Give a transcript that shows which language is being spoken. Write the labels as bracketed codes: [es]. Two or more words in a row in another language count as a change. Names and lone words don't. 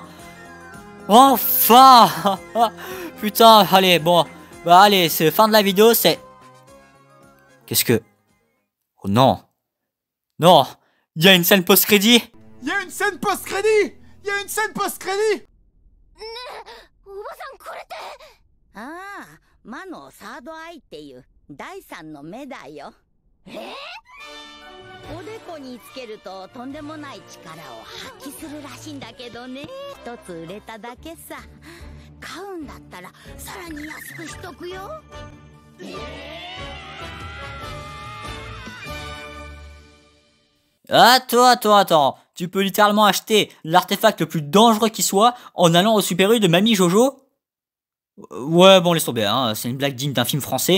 [fr] Enfin. Putain, allez, bon, bah allez, c'est fin de la vidéo, c'est... Qu'est-ce que... Oh non. Non, il y a une scène post-crédit. Il y a une scène post-crédit. Il y a une scène post-crédit. [ja] ああ、魔のサードアイっていう第三の目だよ。おでこにつけるととんでもない力を発揮するらしいんだけどね。一つ売れただけさ。買うんだったらさらに安くしとくよ。 [fr] Attends. Tu peux littéralement acheter l'artefact le plus dangereux qui soit en allant au Super U de Mamie Jojo? Ouais, bon, laisse tomber, hein, c'est une blague digne d'un film français.